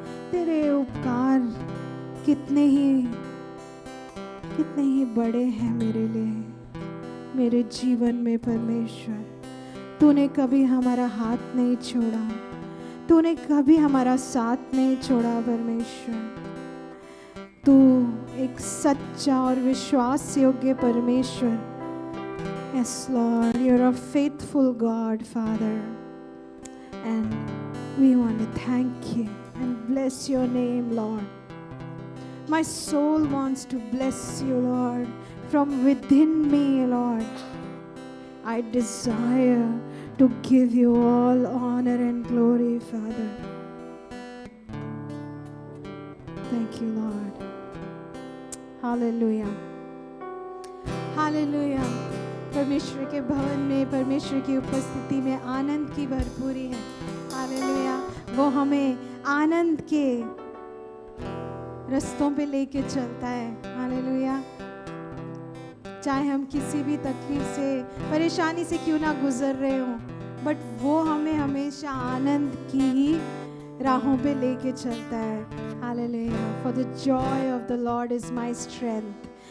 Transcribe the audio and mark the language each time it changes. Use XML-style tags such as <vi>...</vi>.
<hi>तेरे उपकार कितने ही बड़े हैं मेरे लिए, मेरे जीवन में परमेश्वर। तूने कभी हमारा हाथ नहीं छोड़ा, तूने कभी हमारा साथ नहीं छोड़ा परमेश्वर। तू एक सच्चा और विश्वास योग्य परमेश्वर।</hi> <en>Yes, Lord, you're a faithful God, Father. And we want to thank you and bless your name, Lord. My soul wants to bless you, Lord, from within me, Lord. I desire to give you all honor and glory, Father. Thank you, Lord. Hallelujah. Hallelujah.</en> <hi>परमेश्वर के भवन में, परमेश्वर की उपस्थिति में आनंद की भरपूरी है। हालेलुया। वो हमें आनंद के रस्तों पे लेके चलता है। हालेलुया। चाहे हम किसी भी तकलीफ से, परेशानी से क्यों ना गुजर रहे हो, बट वो हमें हमेशा आनंद की ही राहों पे लेके चलता है। Hallelujah.</hi> <en>For the joy of the Lord is my strength.</en>